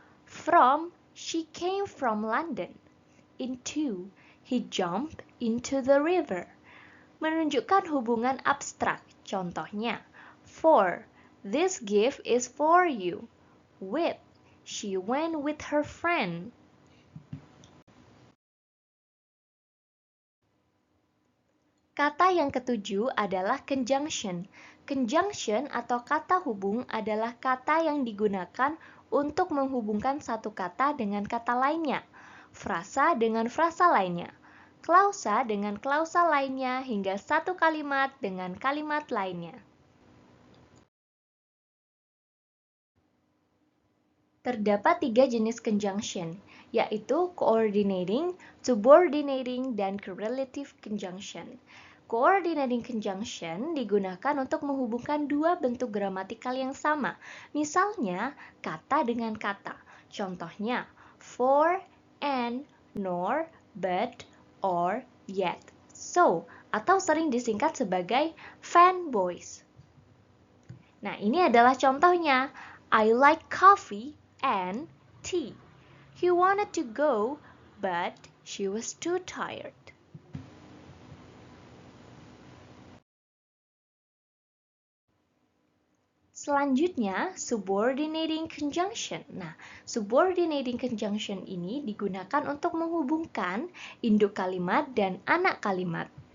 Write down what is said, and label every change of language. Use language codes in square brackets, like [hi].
[en] From, she came from London. Into, he jumped into the river. [id] Menunjukkan hubungan abstrak. Contohnya, [en] for, this gift is for you. With, she went with her friend. [id] Kata yang ketujuh adalah conjunction. Conjunction atau kata hubung adalah kata yang digunakan untuk menghubungkan satu kata dengan kata lainnya, frasa dengan frasa lainnya, klausa dengan klausa lainnya, hingga satu kalimat dengan kalimat lainnya. Terdapat 3 jenis conjunction, yaitu coordinating, subordinating, dan correlative conjunction. Coordinating conjunction digunakan untuk menghubungkan dua bentuk gramatikal yang sama, misalnya kata dengan kata. [en] Contohnya, for, and, nor, but, or, yet, so, [id] atau sering disingkat sebagai [en] fanboys. [id] Nah, ini adalah contohnya. [en] I like coffee and tea. He wanted to go, but she was too tired. [id] Selanjutnya, subordinating conjunction. Nah, subordinating conjunction ini digunakan untuk menghubungkan induk kalimat dan anak kalimat.